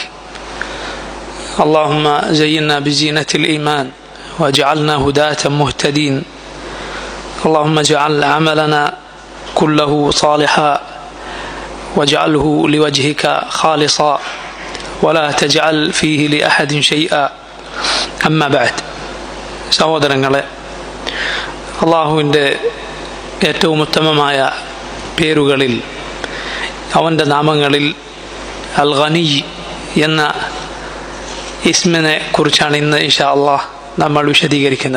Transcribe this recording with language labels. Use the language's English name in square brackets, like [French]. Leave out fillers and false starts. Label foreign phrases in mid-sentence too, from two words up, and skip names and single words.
[Arabic] اللهم زينا بزينة الإيمان واجعلنا هداة مهتدين. اللهم اجعل عملنا كله صالحا واجعله لوجهك خالصا ولا تجعل فيه لأحد شيئا. أما بعد. [Malayalam] സഹോദരങ്ങളെ, അള്ളാഹുവിൻ്റെ ഏറ്റവും ഉത്തമമായ പേരുകളിൽ, അവൻ്റെ നാമങ്ങളിൽ അൽ ഗനി എന്ന ഇസ്മിനെ കുറിച്ചാണ് ഇന്ന് [Arabic] إن شاء الله [Malayalam] നമ്മൾ വിശദീകരിക്കുന്നത്.